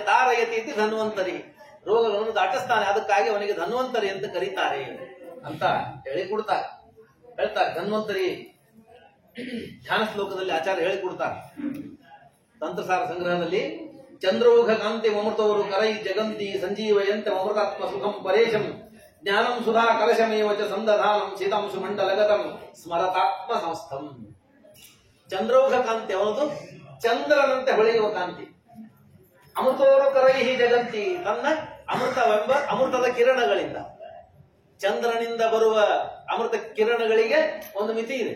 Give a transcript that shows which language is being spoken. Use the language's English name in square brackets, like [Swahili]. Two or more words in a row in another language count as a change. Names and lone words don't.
[Sanskrit] ತಾರಯತಿ ಇತಿ ಧನ್ವಂತರಿ, [Kannada] ರೋಗಗಳನ್ನು ದಾಟಿಸ್ತಾನೆ. ಅದಕ್ಕಾಗಿ ಅವನಿಗೆ ಧನ್ವಂತರಿ ಅಂತ ಕರೀತಾರೆ ಅಂತ ಹೇಳಿಕೊಡ್ತಾರೆ, ಹೇಳ್ತಾರೆ. ಧನ್ವಂತರಿ ಧ್ಯಾನ ಶ್ಲೋಕದಲ್ಲಿ ಆಚಾರ್ಯ ಹೇಳಿಕೊಡ್ತಾರೆ. ತಂತ್ರಸಾರ ಸಂಗ್ರಹದಲ್ಲಿ [Sanskrit] ಚಂದ್ರೌಘ ಕಾಂತಿ ಅಮೃತವರು ಕರೈ ಜಗಂತಿ ಸಂಜೀವಯಂತೆ ಅಮೃತಾತ್ಮ ಸುಖಂ ಪರೇಶಂ ಜ್ಞಾನಂ ಸುಧಾ ಕಲಶಮೇವ ಚ ಸಂದಧಾನಂ ಸೀತಾಂಶು ಮಂಡಲಗತಂ ಸ್ಮರತಾತ್ಮ ಸಂಸ್ಥಂ. ಚಂದ್ರೌಘ ಕಾಂತಿ [Kannada] ಅವನದು ಚಂದ್ರನಂತೆ ಹೊಳೆಯುವ ಕಾಂತಿ. [Sanskrit] ಅಮೃತೋರು ಕರೈಹಿ ಜಗಂತಿ, [Kannada] ತನ್ನ ಅಮೃತವೆಂಬ ಅಮೃತದ ಕಿರಣಗಳಿಂದ, ಚಂದ್ರನಿಂದ ಬರುವ ಅಮೃತ ಕಿರಣಗಳಿಗೆ ಒಂದು ಮಿತಿ ಇದೆ.